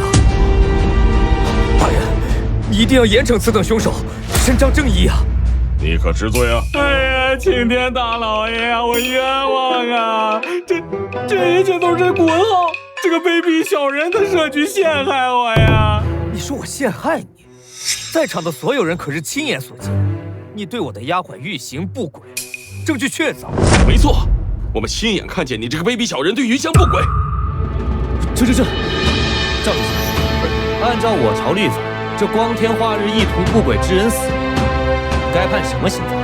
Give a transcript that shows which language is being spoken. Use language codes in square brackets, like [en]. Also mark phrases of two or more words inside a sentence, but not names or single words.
[zh] 大人，你一定要嚴懲此等兇手，伸張正義啊！你可知罪啊？哎呀，青天大老爺啊，我冤枉啊！这一切都是顾文浩这個卑鄙小人的設局陷害我呀！你說我陷害你？在場的所有人可是親眼所見，你對我的丫鬟欲行不軌，證據確鑿。沒錯，我們親眼看見你這個卑鄙小人對芸香不軌。這，趙知縣，按照我朝律法，這光天化日意圖不軌之人死，該判什麼刑罰？